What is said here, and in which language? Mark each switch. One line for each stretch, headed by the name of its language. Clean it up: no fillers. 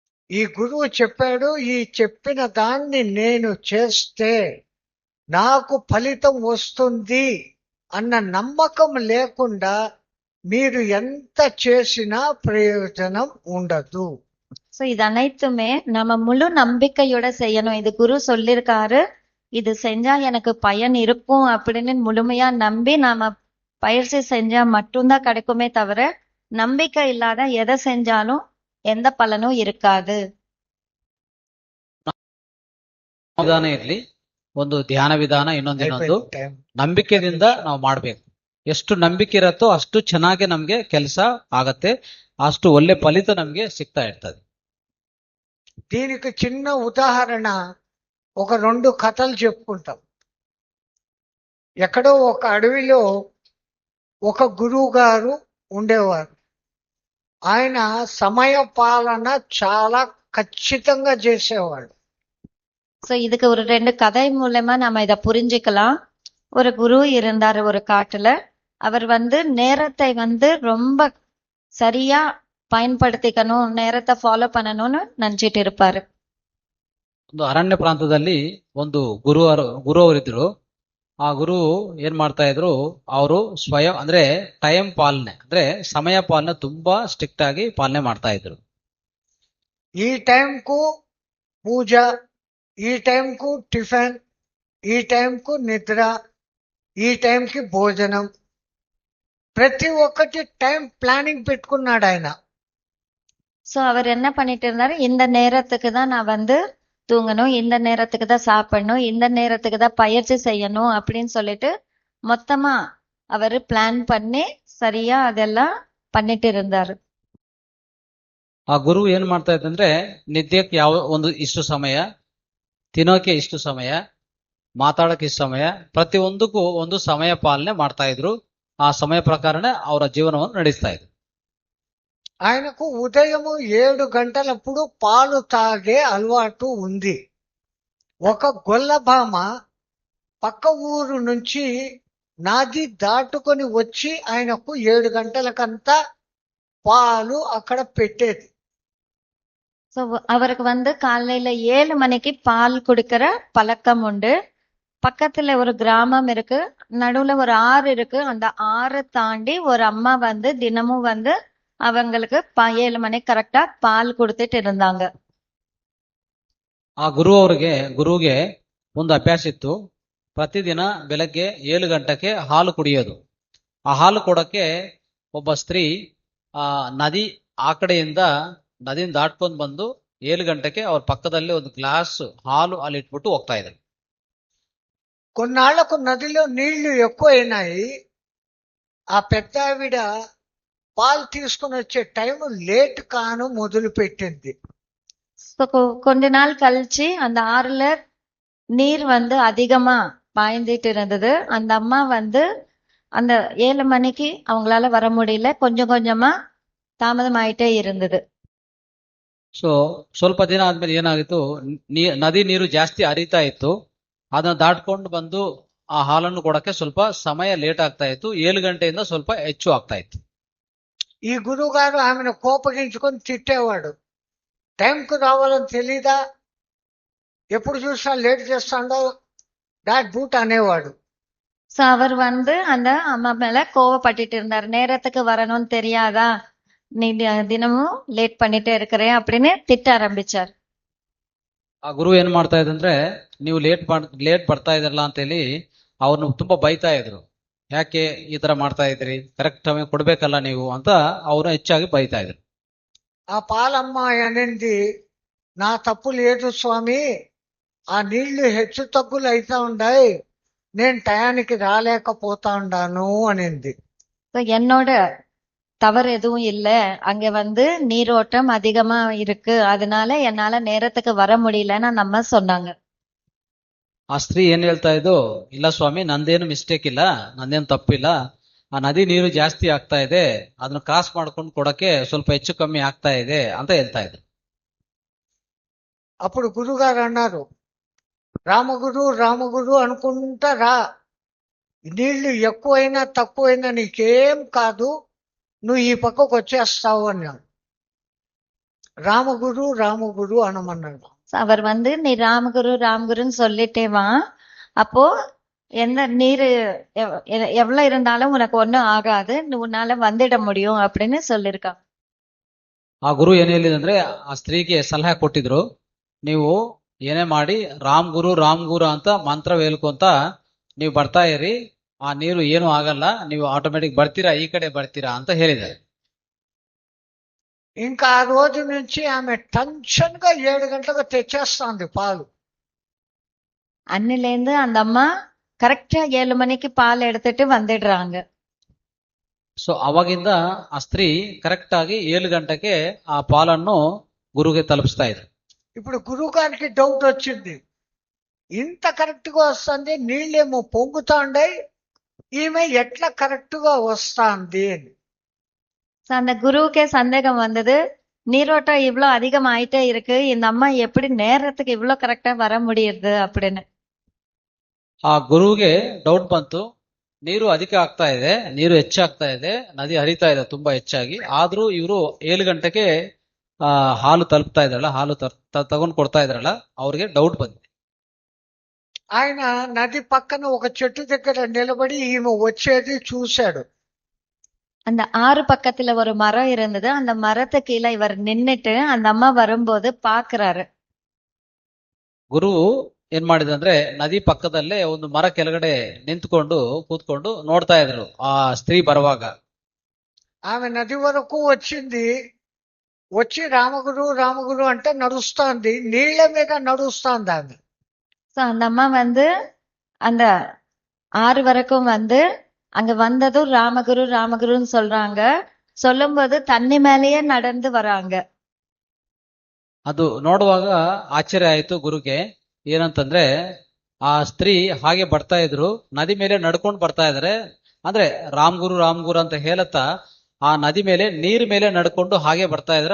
Telugu: ఈ గురువు చెప్పాడు, ఈ చెప్పిన దాన్ని నేను చేస్తే నాకు ఫలితం వస్తుంది అన్న నమ్మకం లేకుండా మీరు ఎంత చేసినా ప్రయోజనం ఉండదు.
Tamil: சோ இது அனைத்துமே நம்ம முழு நம்பிக்கையோட செய்யணும். இது குரு சொல்லிருக்காரு, இது செஞ்சா எனக்கு பயன் இருக்கும் அப்படின்னு முழுமையா நம்பி நாம பயிற்சி செஞ்சா மட்டும்தான் கிடைக்குமே தவிர, நம்பிக்கை இல்லாத எதை செஞ்சாலும் எந்த பலனும் இருக்காது.
Kannada: ವಿಧಾನ ಇರ್ಲಿ, ಒಂದು ಧ್ಯಾನ ವಿಧಾನ, ಇನ್ನೊಂದು ಟೈಮ್ ನಂಬಿಕೆದಿಂದ ನಾವು ಮಾಡ್ಬೇಕು. ಎಷ್ಟು ನಂಬಿಕೆ ಇರತ್ತೋ ಅಷ್ಟು ಚೆನ್ನಾಗಿ ನಮ್ಗೆ ಕೆಲಸ ಆಗತ್ತೆ, ಅಷ್ಟು ಒಳ್ಳೆ ಫಲಿತ ನಮ್ಗೆ ಸಿಗ್ತಾ ಇರ್ತದೆ.
Telugu: దీనికి చిన్న ఉదాహరణ, ఒక 2 కథలు చెప్పుకుంటాం. ఎక్కడో ఒక అడవిలో ఒక గురువు గారు ఉండేవారు. ఆయన సమయ పాలన చాలా ఖచ్చితంగా చేసేవాడు.
Tamil: சோ இதுக்கு ஒரு 2 கதை மூலமா நம்ம இத புரிஞ்சுக்கலாம். ஒரு குரு இருந்தாரு ஒரு காட்டுல. அவர் நேரத்தை ரொம்ப சரியா பயன்படுத்திக்கணும், நேரத்தை ஃபாலோ பண்ணணும்னு நினைச்சிட்டு இருப்பாரு.
Kannada: ಒಂದು ಅರಣ್ಯ ಪ್ರಾಂತದಲ್ಲಿ ಒಂದು ಗುರು ಅವರಿದ್ರು. ಆ ಗುರು ಏನ್ ಮಾಡ್ತಾ ಇದ್ರು, ಅವರು ಸ್ವಯಂ ಅಂದ್ರೆ ಟೈಮ್ ಪಾಲನೆ ಅಂದ್ರೆ ಸಮಯ ಪಾಲನೆ ತುಂಬಾ ಸ್ಟ್ರಿಕ್ಟ್ ಆಗಿ ಪಾಲನೆ ಮಾಡ್ತಾ ಇದ್ರು. ఈ టైంకు పూజ, ఈ టైంకు టిఫిన్, ఈ టైంకు నిద్ర, ఈ టైంకి భోజనం, ప్రతి ఒక్కటి టైం ప్లానింగ్ పెట్టుకున్నాడు ఆయన. சோ அவர் என்ன பண்ணிட்டு இருந்தாரு, இந்த நேரத்துக்கு தான் நான் தூங்கணும், இந்த நேரத்துக்கு தான் சாப்பிடணும், இந்த நேரத்துக்கு தான் பயிற்சி செய்யணும் அப்படின்னு சொல்லிட்டு மொத்தமா அவரு பிளான் பண்ணி சரியா அதெல்லாம் பண்ணிட்டு இருந்தாரு. ಆ ಗುರು ಏನ್ ಮಾಡ್ತಾ ಇತ್ತಂದ್ರೆ, ನಿದ್ಯಕ್ಕೆ ಒಂದು ಇಷ್ಟು ಸಮಯ, ತಿನ್ನೋಕೆ ಇಷ್ಟು ಸಮಯ, ಮಾತಾಡಕ್ಕೆ ಇಷ್ಟು ಸಮಯ, ಪ್ರತಿಯೊಂದಕ್ಕೂ ಒಂದು ಸಮಯ ಪಾಲನೆ ಮಾಡ್ತಾ ಇದ್ರು. ಆ ಸಮಯ ಪ್ರಕಾರನೇ ಅವರ ಜೀವನವನ್ನು ನಡೆಸ್ತಾ ಇದ್ರು.
Telugu: ఆయనకు ఉదయము 7 గంటలప్పుడు పాలు తాగే అలవాటు ఉంది. ఒక గొల్లభామ పక్క ఊరు నుంచి నది దాటుకొని వచ్చి ఆయనకు 7 గంటలకంతా పాలు అక్కడ పెట్టేది.
Tamil: சோ அவருக்கு காலையில 7 மணிக்கு பால் கொடுக்கிற பழக்கம் உண்டு. பக்கத்துல ஒரு கிராமம் இருக்கு, நடுவுல ஒரு ஆறு இருக்கு. அந்த ஆறை தாண்டி ஒரு அம்மா தினமும் அவங்களுக்கு 7 மணிக்கு கரெக்டா பால் கொடுத்துட்டு இருந்தாங்க.
Kannada: ಆ ಗುರುವಿಗೆ ಒಂದು ಅಭ್ಯಾಸ ಇತ್ತು. ಪ್ರತಿದಿನ ಬೆಳಗ್ಗೆ 7 ಗಂಟೆಗೆ ಹಾಲು ಕುಡಿಯೋದು. ಆ ಹಾಲು ಕೊಡಕ್ಕೆ ಒಬ್ಬ ಸ್ತ್ರೀ ನದಿ ಆ ಕಡೆಯಿಂದ ನದಿನ ದಾಟ್ಕೊಂಡ್ ಬಂದು 7 ಗಂಟೆಗೆ ಅವ್ರ ಪಕ್ಕದಲ್ಲಿ ಒಂದು ಗ್ಲಾಸ್ ಹಾಲು ಅಲ್ಲಿ ಇಟ್ಬಿಟ್ಟು ಹೋಗ್ತಾ ಇದ್ರು.
Telugu: కొన్నాళ్లకు నదిలో నీళ్లు ఎక్కువైనాయి. ఆ పెద్ద ఆవిడ పాలు తీసుకుని వచ్చే టైం లేట్ కాను మొదలు పెట్టింది.
Tamil: கொஞ்ச நாள் கழிச்சு அந்த ஆறுல நீர் அதிகமா பாய்ந்துட்டு இருந்தது. அந்த அம்மா அந்த 7 மணிக்கு அவங்களால வர முடியல, கொஞ்சம் கொஞ்சமா தாமதம் ஆயிட்டே இருந்தது.
Kannada: ಸೊ ಸ್ವಲ್ಪ ದಿನ ಆದ್ಮೇಲೆ ಏನಾಗಿತ್ತು, ನದಿ ನೀರು ಜಾಸ್ತಿ ಹರಿತಾ ಇತ್ತು. ಅದನ್ನ ದಾಟ್ಕೊಂಡು ಬಂದು ಆ ಹಾಲನ್ನು ಕೊಡಕ್ಕೆ ಸ್ವಲ್ಪ ಸಮಯ ಲೇಟ್ ಆಗ್ತಾ ಇತ್ತು. 7 ಗಂಟೆಯಿಂದ ಸ್ವಲ್ಪ ಹೆಚ್ಚು ಆಗ್ತಾ ಇತ್ತು.
Telugu: ఈ గురువు గారు ఆమెను కోపగించుకొని తిట్టేవాడు. టైంకు రావాలని తెలీదా, ఎప్పుడు చూసినా లేట్ చేస్తాడో డాట్ బూట్ అనేవాడు.
Tamil: சோ அவர் அந்த அம்மா மேல கோவப்பட்டுட்டு இருந்தாரு. நேரத்துக்கு வரணும்னு தெரியாதா, நீ தினமும் லேட் பண்ணிட்டே இருக்கிறே அப்படின்னு திட்ட ஆரம்பிச்சார்.
Kannada: ಆ ಗುರು ಏನ್ ಮಾಡ್ತಾ ಇದ್ದಂದ್ರೆ, ನೀವು ಲೇಟ್ ಬರ್ತಾ ಇದ್ರಲ್ಲ ಅಂತೇಳಿ ಅವ್ರನ್ನ ತುಂಬಾ ಬೈತಾ ಇದ್ರು. ಯಾಕೆ ಈ ತರ ಮಾಡ್ತಾ ಇದ್ರಿ, ಕರೆಕ್ಟ್ ಟೈಮ್ ಕೊಡ್ಬೇಕಲ್ಲ ನೀವು ಅಂತ ಅವ್ರನ್ನ ಹೆಚ್ಚಾಗಿ ಬೈತಾ ಇದ್ರು.
Telugu: ఆ పాలమ్మాయి అనింది, నా తప్పు లేదు స్వామి, ఆ నీళ్లు హెచ్చు తగ్గులు అవుతా ఉన్నాయి, నేను టయానికి రాలేకపోతా ఉండాను అనింది.
Tamil: என்னோட தவறு எதுவும் இல்ல, அங்க நீரோட்டம் அதிகமா இருக்கு, அதனால என்னால நேரத்துக்கு வர முடியலன்னு நம்ம சொன்னாங்க.
Kannada: ಆ ಸ್ತ್ರೀ ಏನ್ ಹೇಳ್ತಾ ಇದ್ದು, ಇಲ್ಲ ಸ್ವಾಮಿ, ನಂದೇನು ಮಿಸ್ಟೇಕ್ ಇಲ್ಲ, ನಂದೇನು ತಪ್ಪಿಲ್ಲ, ಆ ನದಿ ನೀರು ಜಾಸ್ತಿ ಆಗ್ತಾ ಇದೆ, ಅದನ್ನ ಕ್ರಾಸ್ ಮಾಡ್ಕೊಂಡು ಕೊಡಕ್ಕೆ ಸ್ವಲ್ಪ ಹೆಚ್ಚು ಕಮ್ಮಿ ಆಗ್ತಾ ಇದೆ ಅಂತ ಹೇಳ್ತಾ ಇದ್ರು.
Telugu: అప్పుడు గురుగారు అన్నారు, రామగురు అనుకుంటా రా, నీళ్లు ఎక్కువైనా తక్కువైనా నీకేం కాదు, నువ్వు ఈ పక్కకు వచ్చేస్తావు అన్నాడు. రామగురు రామగురు అనమన్నాడు.
Tamil: அவர் வந்து நீ ராமகுரு ராமகுருன்னு சொல்லிட்டே வா, அப்போ எந்த நீர் எவ்வளவு இருந்தாலும் உனக்கு ஒண்ணும் ஆகாது, உன்னால வந்துட முடியும் அப்படின்னு சொல்லிருக்காங்க.
Kannada: ಆ ಗುರು ಏನ್ ಹೇಳಿದಂದ್ರೆ ಆ ಸ್ತ್ರೀಗೆ ಸಲಹೆ ಕೊಟ್ಟಿದ್ರು, ನೀವು ಏನೇ ಮಾಡಿ ರಾಮ್ ಗುರು ಅಂತ ಮಂತ್ರ ಹೇಳ್ಕೊಂತ ನೀವು ಬರ್ತಾ ಇರಿ, ಆ ನೀರು ಏನು ಆಗಲ್ಲ, ನೀವು ಆಟೋಮೆಟಿಕ್ ಬರ್ತೀರಾ, ಈ ಕಡೆ ಬರ್ತೀರಾ ಅಂತ ಹೇಳಿದ್ದಾರೆ.
Telugu: ఇంకా ఆ రోజు నుంచి ఆమె టెన్షన్ గా 7 గంటలకు తెచ్చేస్తాంది పాలు.
Tamil: அன்னிலேருந்து அந்த அம்மா கரெக்டா 7 மணிக்கு பால் எடுத்துட்டு வந்துடுறாங்க.
Kannada: ಸೊ ಅವಾಗಿಂದ ಆ ಸ್ತ್ರೀ ಕರೆಕ್ಟ್ ಆಗಿ 7 ಗಂಟೆಗೆ ಆ ಪಾಲನ್ನು ಗುರುಗೆ ತಲುಪಿಸ್ತಾ ಇದ್ರು.
Telugu: ఇప్పుడు గురువు గారికి డౌట్ వచ్చింది, ఇంత కరెక్ట్ గా వస్తుంది, నీళ్ళేమో పొంగుతాండాయి, ఈమె ఎట్లా కరెక్ట్ గా వస్తాంది అని.
Tamil: அந்த குருவுக்கே சந்தேகம் வந்தது, நீரோட்டம் இவ்வளவு அதிகம் ஆயிட்டே இருக்கு, இந்த அம்மா எப்படி நேரத்துக்கு இவ்வளவு கரெக்டா வர முடியுது அப்படின்னு.
Kannada: ಆ ಗುರುವಿಗೆ ಡೌಟ್ ಬಂತು, ನೀರು ಅಧಿಕ ಆಗ್ತಾ ಇದೆ, ನೀರು ಹೆಚ್ಚಾಗ್ತಾ ಇದೆ, ನದಿ ಹರಿತಾ ಇದೆ ತುಂಬಾ ಹೆಚ್ಚಾಗಿ, ಆದ್ರೂ ಇವರು 7 ಗಂಟೆಗೆ ಹಾಲು ತಲುಪ್ತಾ ಇದ್ರಲ್ಲ, ಹಾಲು ತಗೊಂಡ್ ಕೊಡ್ತಾ ಇದ್ರಲ್ಲ, ಅವ್ರಿಗೆ ಡೌಟ್ ಬಂದಿದೆ.
Telugu: ఆయన నది పక్కన ఒక చెట్టు దగ్గర నిలబడి ఈమె వచ్చేది చూశాడు.
Tamil: அந்த ஆறு பக்கத்துல ஒரு மரம் இருந்தது, அந்த மரத்து கீழே இவர் நின்னுட்டு அந்த அம்மா வரும்போது பாக்குறாரு.
Kannada: ಗುರು ಏನ್ ಮಾಡಿದಂದ್ರೆ ನದಿ ಪಕ್ಕದಲ್ಲೇ ಒಂದು ಮರ ಕೆಳಗಡೆ ನಿಂತ್ಕೊಂಡು ಕೂತ್ಕೊಂಡು ನೋಡ್ತಾ ಇದ್ರು ಆ ಸ್ತ್ರೀ ಬರುವಾಗ.
Telugu: ఆమె నది వరకు వచ్చింది, వచ్చి రామగురు రామగురు అంటే నడుస్తాంది, నీళ్ల మీద నడుస్తాంది ఆమె.
Tamil: சோ அந்த அம்மா வந்து அந்த ஆறு வரைக்கும் வந்து அங்க வந்ததும் ராமகுரு ராமகுருன்னு சொல்றாங்க, சொல்லும்போது தண்ணி மேலேயே நடந்து வராங்க.
Kannada: ಅದು ನೋಡುವಾಗ ಆಶ್ಚರ್ಯ ಆಯ್ತು ಗುರುಗೆ. ಏನಂತಂದ್ರೆ ಆ ಸ್ತ್ರೀ ಹಾಗೆ ಬರ್ತಾ ಇದ್ರು, ನದಿ ಮೇಲೆ ನಡ್ಕೊಂಡು ಬರ್ತಾ ಇದಾರೆ, ಅಂದ್ರೆ ರಾಮ್ ಗುರು ಅಂತ ಹೇಳತ್ತಾ ಆ ನದಿ ಮೇಲೆ ನೀರ್ ಮೇಲೆ ನಡ್ಕೊಂಡು ಹಾಗೆ ಬರ್ತಾ ಇದಾರೆ.